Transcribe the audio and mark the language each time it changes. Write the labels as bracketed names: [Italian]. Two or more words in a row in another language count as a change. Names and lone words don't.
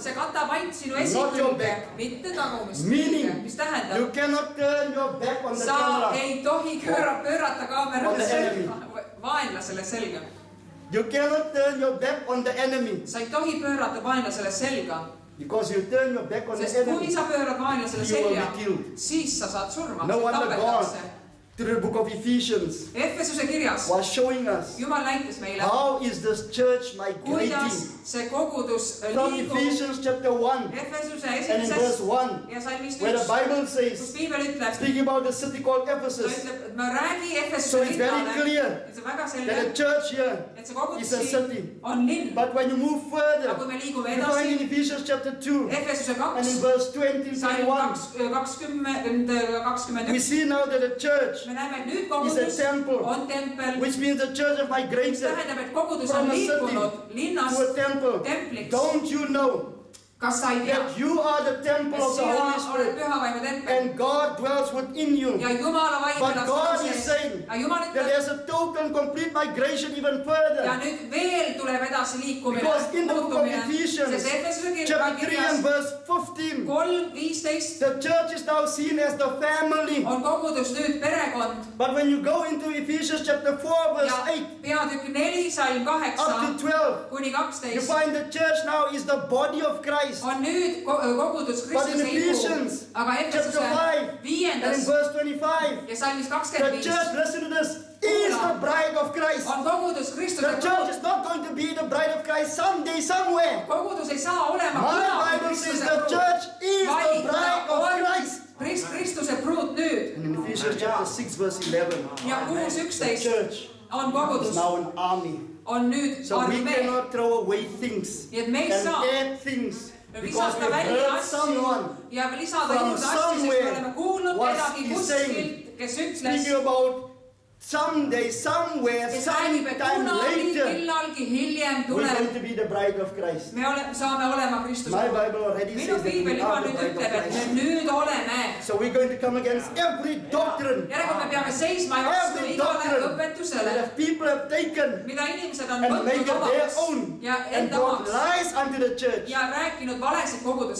[Estonian] See katab ainult sinu [English] Not your [Estonian] esikülge, [English] back. [Estonian] mitte tagumist [English] Meaning, [Estonian] külge. Mis tähendab? [English] you cannot turn your back on the [Estonian] Sa [English] camera. [Estonian] ei tohi pöörata [English] On [Estonian] kaamerale [English] the [Estonian] selga, vaenlasele selga. [English] You cannot turn your back on the enemy. [Estonian] Sa ei tohi pöörata vaenlasele selga, [English] Because you turn your back on the [Estonian] sest kui [English] enemy, [Estonian] sa pöörad vaenlasele [English] you will [Estonian] selja, [English] be killed. [Estonian] siis sa saad surma, [English] No [Estonian] sind [English] wonder God, [Estonian] tapetakse. [English] through the book of Ephesians, [Estonian] Efesuse kirjas [English] was showing us [Estonian] Jumal näitas meile, [English] how is this church migrating. [Estonian] kuidas see kogudus [English] From [Estonian] liigub [English] Ephesians chapter 1 [Estonian] Efesuse [English] and in verse [Estonian] esimeses [English] 1, [Estonian] ja salmist [English] where the [Estonian] 1, [English] Bible [Estonian] kus [English] says, [Estonian] piibel ütleb, [English] speaking about the city called [Estonian] ta [English] Ephesus, [Estonian] ütleb, et ma räägi [English] so [Estonian] Efesuse [English] it's very [Estonian] linnale, [English] clear [Estonian] et see väga [English] that [Estonian] selge, [English] the church here [Estonian] et see kogudus [English] is a [Estonian] siin [English] city. [Estonian] on linn. [English] But when you move [Estonian] Aga [English] further, [Estonian] kui me liigume [English] you find in [Estonian] edasi, [English] Ephesians chapter 2 [Estonian] Efesuse [English] and in [Estonian] 2, [English] verse 20 and [Estonian] salm [English] 21, [Estonian] 20, [English] we [Estonian] 21, [English] see now that the church [Estonian] me näeme, et nüüd [English] is a [Estonian] kogudus [English] temple, [Estonian] on tempel, [English] which means the church of [Estonian] mis [English] migrated [Estonian] tähendab, et kogudus [English] from [Estonian] on [English] a city [Estonian] liikunud linnast [English] to a temple. [Estonian] templiks. [English] Don't you know [Estonian] Kas sa ei tea, [English] that you are the temple [Estonian] et [English] of the [Estonian] sina [English] Holy [Estonian] oled [English] Spirit [Estonian] pühavaimu tempel [English] and God dwells within you? [Estonian] ja Jumala vaim [English] But [Estonian] elab [English] God [Estonian] sinu [English] is [Estonian] sees. [English] saying [Estonian] Aga Jumal [English] that [Estonian] ütleb, [English] there's a total and complete migration even [Estonian] ja [English] further. [Estonian] nüüd veel tuleb edasi liikumine, [English] Because in the book of [Estonian] muutumine, [English] Ephesians, [Estonian] sest Efesuse [English] chapter 3 and [Estonian] kirjas [English] verse 15, [Estonian] 3:15 [English] the church is now seen as the family. [Estonian] on kogudus nüüd perekond [English] But when you go into Ephesians chapter 4 verse [Estonian] ja [English] 8 [Estonian] peatükk 4, salm [English] up [Estonian] 8 [English] to 12, [Estonian] kuni [English] you [Estonian] 12 [English] find the church now is the body of Christ. [Estonian] on nüüd kogudus [English] But in [Estonian] Kristuse [English] Ephesians [Estonian] ihu, aga [English] chapter [Estonian] Efesuse [English] 5 and in [Estonian] 5. [English] verse 25, [Estonian] ja salmis [English] the [Estonian] 25 [English] church, listen to this, is the bride of Christ. [Estonian] on kogudus Kristuse [English] The church [Estonian] brud. [English] is not going to be the bride of Christ someday, somewhere. [Estonian] Kogudus ei saa olema [English] My [Estonian] kunagi [English] Bible says [Estonian] Kristuse [English] the [Estonian] brud, [English] church is the [Estonian] vaid [English] bride [Estonian] ta [English] of [Estonian] on [English] Christ. [Estonian] Kristuse brud nüüd. [English] And in Ephesians chapter 6 verse 11, [Estonian] Ja [English] the [Estonian] 6:11 [English] church [Estonian] on [English] is [Estonian] kogudus, [English] now an army. [Estonian] on nüüd [English] So we [Estonian] armee. [English] cannot throw away things [Estonian] Nii et me ei [English] and [Estonian] saa [English] add things because we [Estonian] visata välja [English] heard [Estonian] asju [English] someone [Estonian] ja lisada [English] from [Estonian] juurde asju, sest me [English] somewhere [Estonian] oleme kuulnud [English] was [Estonian] kedagi [English] he [Estonian] kuskilt, kes ütles, [English] speaking about someday, somewhere, [Estonian] kes räägib, et [English] sometime [Estonian] kunagi, [English] later, [Estonian] millalgi hiljem [English] we're going [Estonian] tuleb, [English] to be the bride of Christ. [Estonian] me saame olema Kristuse [English] My [Estonian] brud. [English] Bible already [Estonian] Minu [English] says that [Estonian] piibel [English] we [Estonian] juba [English] are the [Estonian] nüüd [English] bride [Estonian] ütleb, [English] of [Estonian] et me [English] Christ. [Estonian] nüüd oleme. [English] So we're going to come against every doctrine [Estonian] Järelikult me peame seisma vastu [English] Every [Estonian] igale [English] doctrine [Estonian] õpetusele, [English] that people have taken [Estonian] mida inimesed on [English] and make [Estonian] võtnud [English] it their [Estonian] omaks [English] own [Estonian] ja [English] and [Estonian] enda [English] brought [Estonian] omaks [English] lies unto the church. [Estonian] ja rääkinud valesid kogudusele.